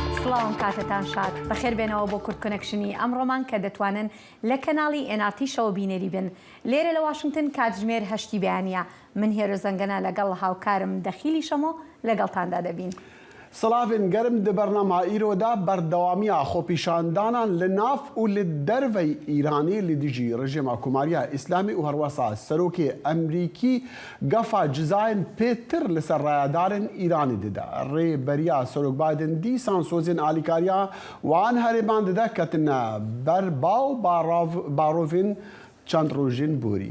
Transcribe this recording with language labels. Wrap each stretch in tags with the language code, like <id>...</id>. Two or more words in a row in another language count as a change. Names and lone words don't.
<ckb>سڵاوم کاتتان شاد بەخێر بێنەوە بۆ کورد کۆنەکشنی ئەمڕۆمان کە دەتوانن لە کەناڵی NRT شەوە بینێری بن. لێرە لە واشنگتن کاتژمێر 8 بەیانیە. من هێرە زەنگەنە لەگەڵ هاوکارم دەخیلی شەمۆ لەگەڵتاندا دەبین.</ckb> <ku>silavên germ di bernameya îroda berdewamiya xwepîşandanan li nav û li dervey Îranê li dijî rejima Komariya Îslamî û herwesa serokê Emerîkî gefa cizayên pêtir li ser rayadarên Îranê dide. Rêberiya Serok Biden dîsan sozên alîkariya wan herêman dide ketine ber baw barovên çend rojên borî.</ku>